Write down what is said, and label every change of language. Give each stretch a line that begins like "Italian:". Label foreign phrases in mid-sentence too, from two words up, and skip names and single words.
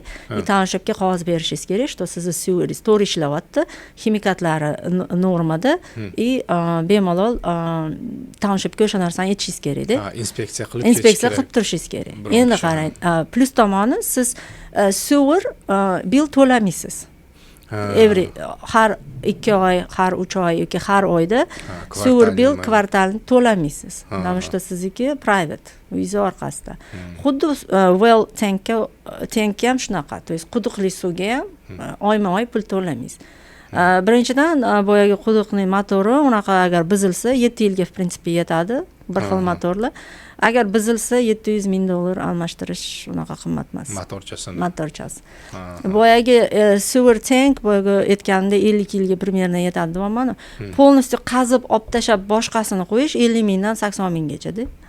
Uzbek: Townshipga qog'oz berishingiz kerak, что sizni seweringiz to'g'ri ishlayapti, ximikatlari normada, bemalol townshipga o'sha narsani aytishingiz kerak-da. Inspeksiya qilib turishingiz kerak. Endi qarang, plus tomoni siz
English: sewer bill
Uzbek: to'lamaysiz. Har 2 oy, har 3 oy yoki har oyda
English: sewer bill
Uzbek: kvartalni to'lamaysiz.
Russian: Потому что
Uzbek: sizniki private, uyingiz orqasida. Xuddi
English: well tank
Uzbek: ham shunaqa.
Russian: То есть
Uzbek: quduqli suvga ham oyma-oy pul to'lamaysiz. Birinchidan boyagi quduqning motori unaqa agar buzilsa 7 yilga
Russian: в принципе
Uzbek: yetadi, bir xil motorlar. Agar buzilsa $700,000 almashtirish unaqa qimmat emas. Motorchasi. Boyagi
English: sewer tank
Uzbek: boyagi aytganimda 50 yilga примерно yetadi deyapman. Полностью qazib olib tashab boshqasini qo'yish 50 mingdan 80 minggacha-da.